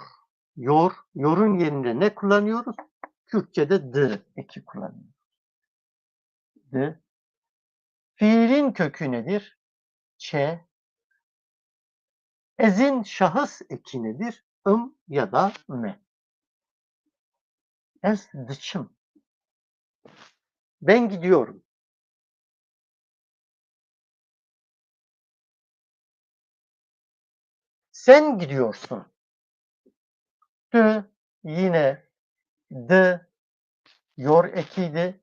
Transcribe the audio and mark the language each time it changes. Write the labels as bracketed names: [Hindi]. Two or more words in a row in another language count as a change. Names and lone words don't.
[Turkish] Yorun yerine ne kullanıyoruz? Kürtçe'de d eki kullanıyoruz. D. Fiilin kökü nedir? Ç. Ezin şahıs eki nedir? Ya da me. [Kurdish] Ez dıçım. [Turkish] Ben gidiyorum. Sen gidiyorsun. D yine d yor ekiydi.